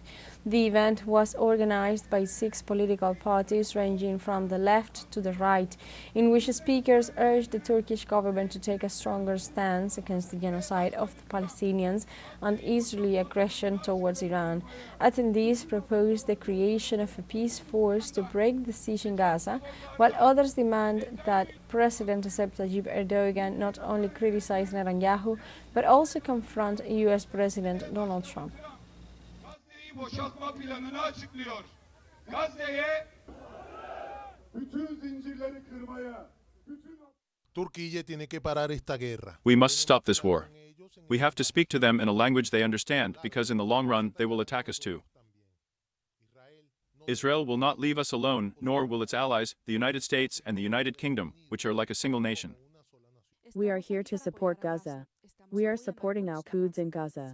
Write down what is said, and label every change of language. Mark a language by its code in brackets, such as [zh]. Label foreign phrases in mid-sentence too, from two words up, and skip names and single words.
[en] The event was organized by 6 political parties ranging from the left to the right, in which speakers urged the Turkish government to take a stronger stance against the genocide of the Palestinians and Israeli aggression towards Iran. Attendees proposed the creation of a peace force to break the siege in Gaza, while others demand that President Recep Tayyip Erdogan not only criticize Netanyahu, but also confront U.S. President Donald Trump. [tr] Boşaltma planını açıklıyor. Gazze'ye bütün zincirleri kırmaya, [es] Turquía tiene que parar esta guerra. [en] We must stop this war. We have to speak to them in a language they understand, because in the long run they will attack us too. Israel will not leave us alone, nor will its allies, the United States and the United Kingdom, which are like a single nation. We are here to support Gaza. We are supporting Al-Quds in Gaza.